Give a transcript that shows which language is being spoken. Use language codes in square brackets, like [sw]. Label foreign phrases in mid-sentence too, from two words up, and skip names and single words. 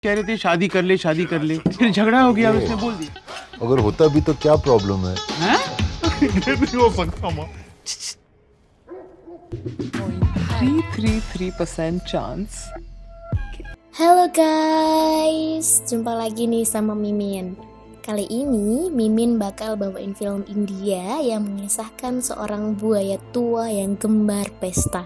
[hi] कह रहे थे शादी कर ले फिर झगड़ा हो गया उसने बोल दिया अगर होता भी तो क्या प्रॉब्लम है हैं? ये नहीं हो सकता माँ [en] 333% chance. [id] Halo guys, jumpa lagi nih sama Mimin. Kali ini Mimin bakal bawain film India yang mengisahkan seorang buaya tua yang gemar pesta.